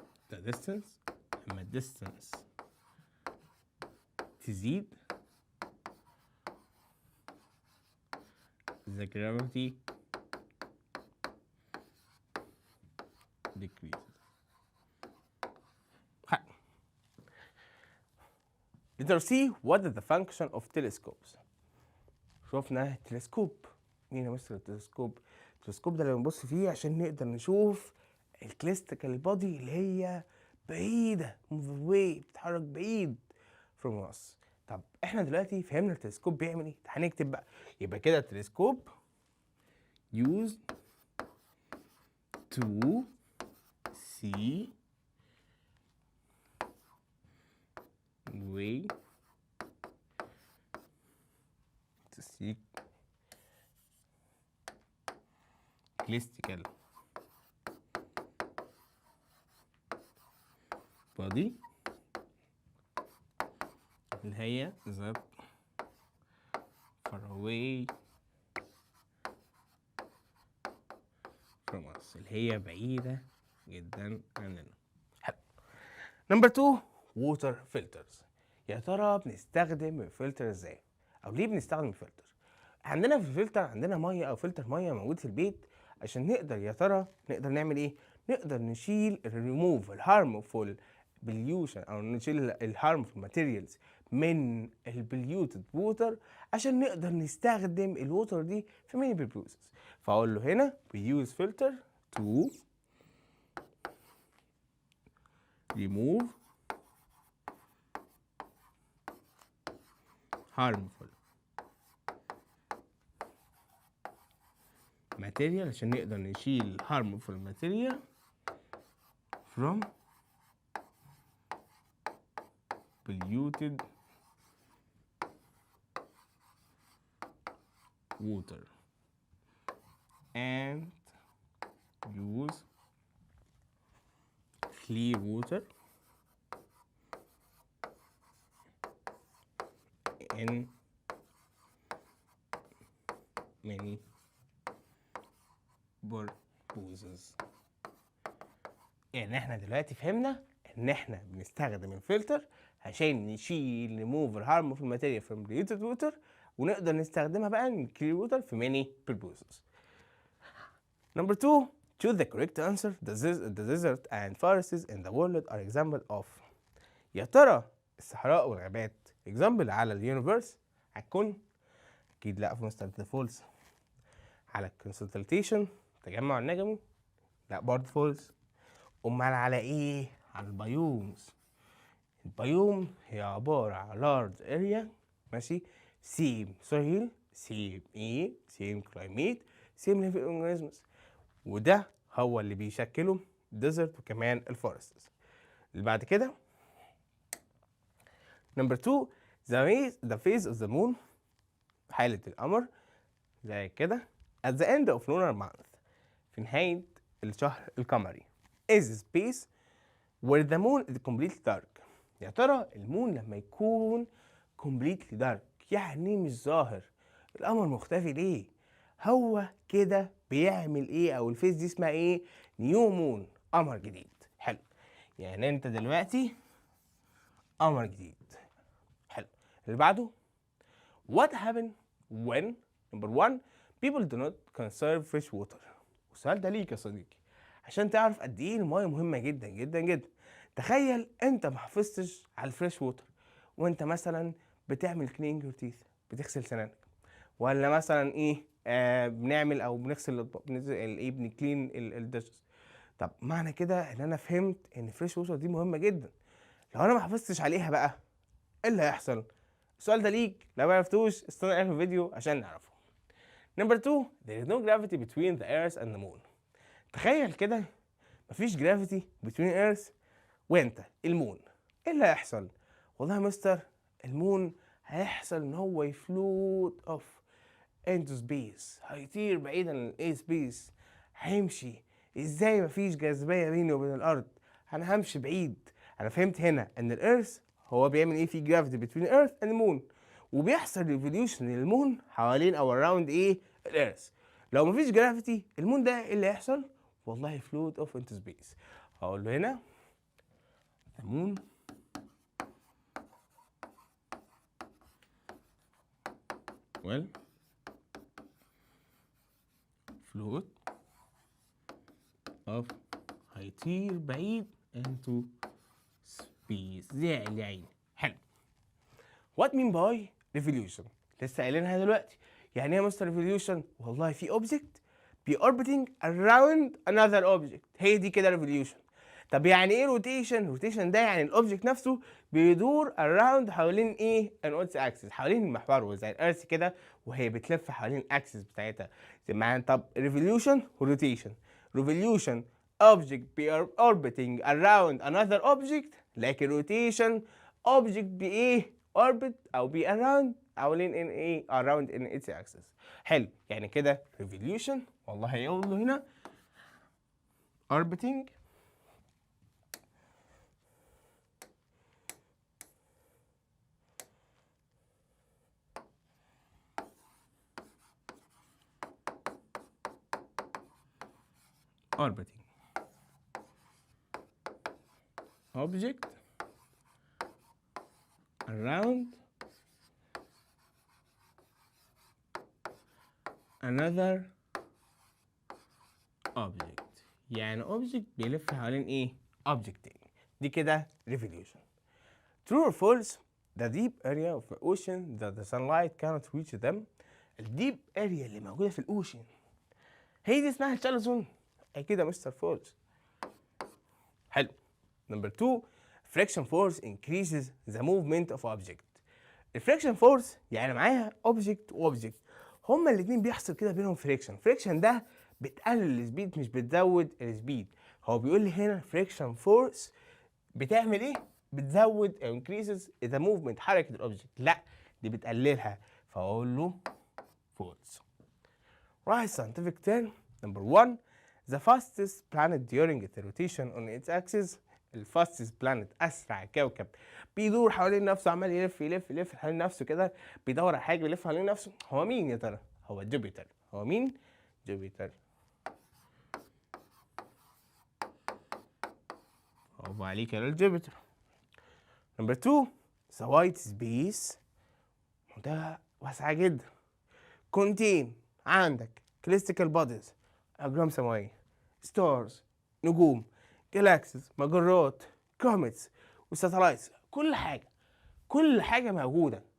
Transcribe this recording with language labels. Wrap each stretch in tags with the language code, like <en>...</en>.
<en>the distance،</en> <ar>لما الديستنس تزيد</ar> <en>the gravity decreases. Letter C what is the function of telescopes؟</en> <ar>شوفنا التلسكوب. مين يا مستر التلسكوب؟ التلسكوب ده اللي بنبص فيه عشان نقدر نشوف الكليستيكال بودي اللي هي بعيدة</ar> <en>move away،</en> <ar>بتتحرك بعيد</ar> <en>from us.</en> <ar>طب احنا دلوقتي فهمنا التلسكوب بيعمل ايه، هنكتب بقى. يبقى كده التلسكوب</ar> <en>used to see way to see celestial</en> <ar>body اللي هي</ar> <en>that far away from us،</en> <ar>اللي هي بعيدة جدا عننا. حلو. نمبر</ar> <en>2 water filters.</en> <ar>يا ترى بنستخدم الفلتر ازاي؟ او ليه بنستخدم الفلتر؟ عندنا في الفلتر عندنا ميه او فلتر ميه موجود في البيت عشان نقدر يا ترى نقدر نعمل ايه؟ نقدر نشيل الريموف الهارمفول بليوشن او نشيل الهارمفول ماتيريالز من البليوتد ووتر عشان نقدر نستخدم الووتر دي في ماني بروسيس. فاقول له هنا</ar> <en>we use filter to remove harmful material</en> <ar>عشان نقدر نشيل</ar> <en>harmful material from polluted water and use clear water in many purposes.</en> <ar>يعني احنا دلوقتي فهمنا ان احنا بنستخدم الفلتر عشان نشيل</ar> <en>remove harmful material from polluted water</en> <ar>ونقدر نستخدمها بقى</ar> <en>in clear water</en> <ar>في</ar> <en>many purposes. Number 2 choose the correct answer. The desert and forests in the world are example of.</en> <ar>يا ترى الصحراء والغابات example على اليونيفرس هتكون؟ اكيد لا، في مستر فولس. على الكونسلتيشن التجمع النجمي؟ لا برضه فولس. امال على ايه؟ على البيومز. البيوم هي عبارة عن</ar> <en>large area ماشي same soil same air same climate same living organisms،</en> <ar>وده هو اللي بيشكله</ar> <en>desert وكمان الفورستس. اللي بعد كده number 2 the phase of the moon،</en> <ar>حالة القمر زي كده</ar> <en>at the end of lunar month،</en> <ar>في نهاية الشهر القمري</ar> <en>is space where the moon is completely dark.</en> <ar>يا ترى المون لما يكون</ar> <en>completely dark</en> <ar>يعني مش ظاهر، القمر مختفي ليه؟ هو كده بيعمل ايه؟ او الفيس دي اسمها ايه؟ نيو مون، قمر جديد. حلو، يعني انت دلوقتي قمر جديد. حلو. اللي بعده</ar> <en>what happen when number 1 people do not conserve fresh water.</en> <ar>والسؤال ده ليك يا صديقي عشان تعرف قد ايه المايه مهمه جدا جدا جدا. تخيل انت ما حافظتش على الفريش ووتر وانت مثلا بتعمل كلينج يور تيث، بتغسل سنانك، ولا مثلا ايه بنعمل او بنغسل الاطباق، ايه بنكلين الدشز. طب معنى كده ان انا فهمت ان الفريش ووتر دي مهمه جدا. لو انا ما حافظتش عليها بقى ايه اللي هيحصل؟ السؤال ده ليك، لو ما عرفتوش استنى اعرف الفيديو عشان نعرفه.</ar> <en>Number 2 there is no gravity between the earth and the moon.</en> <ar>تخيل كده مفيش جرافيتي</ar> <en>between earth</en> <ar>وانت المون، ايه اللي هيحصل؟ والله يا مستر المون هيحصل ان هو يفلوت اوف into space، هيطير بعيدا عن الاي سبيس. هيمشي ازاي؟ مفيش جاذبيه بيني وبين الارض، انا همشي بعيد. انا فهمت هنا ان الارث هو بيعمل ايه؟ في جرافيتي</ar> <en>between earth and moon،</en> <ar>وبيحصل ريفوليوشن للمون حوالين او around ايه؟ الارث. لو مفيش جرافيتي المون ده ايه اللي هيحصل؟ والله</ar> <en>float off into space.</en> <ar>هقول له هنا</ar> <en>the moon will float off،</en> <ar>هيطير بعيد</ar> <en>into space</en> <ar>زي العين. حلو.</ar> <en>what mean by revolution؟</en> <ar>لسه قايلينها دلوقتي. يعني ايه يا مستر revolution؟ والله في</ar> <en>object be orbiting around another object،</en> <ar>هي دي كده revolution. طب يعني ايه روتيشن؟ روتيشن ده يعني الاوبجكت نفسه بيدور around حوالين ايه an its axis، حوالين محوره زي الارث كده وهي بتلف حوالين الاكسس بتاعتها. زي ما طب revolution وروتيشن.</ar> <en>revolution object be orbiting around another object، لكن rotation object بايه orbit او be around حوالين ان ايه around in its axis.</en> <ar>حلو، يعني كده revolution والله هيقول له هنا orbiting</ar> <en>orbiting object around another object،</en> <ar>يعني object بيلف حوالين ايه object تاني. دي كده revolution.</ar> <en>True or false? The deep area of the ocean that the sunlight cannot reach them.</en> <ar>الديب اريا اللي موجوده في الاوشن هي دي اسمها shallow zone. اكيد يا مستر فولس. حلو.</ar> <en>Number 2 friction force increases the movement of object.</en> <ar>الفريكشن فورس يعني معايا اوبجكت واوبجكت، هما الاثنين بيحصل كده بينهم فريكشن. فريكشن ده بتقلل السبيد مش بتزود السبيد. هو بيقول لي هنا فريكشن فورس بتعمل ايه؟ بتزود او</ar> <en>increases the movement</en> <ar>حركه الاوبجكت، لا دي بتقللها، فاقول له فولس.</ar> <en>Right scientific term number 1 the fastest planet during its rotation on its axis.</en> <ar>الفاستست بلانت اسرع كوكب بيدور حوالين نفسه، عمال يلف يلف يلف حوالين نفسه كده، بيدور على حاجه بيلف حوالين نفسه. هو مين يا ترى؟ هو جوبيتر. هو مين؟ جوبيتر. برافو عليك يا جوبيتر. نمبر 2</ar> <en>the white space</en> <ar>منطقه واسعه جدا contain عندك كليستيكال بوديز اجرام سماويه ستارز نجوم جالاكسيز مجرات كوميتس وساتلايتس، كل حاجه موجوده.</ar>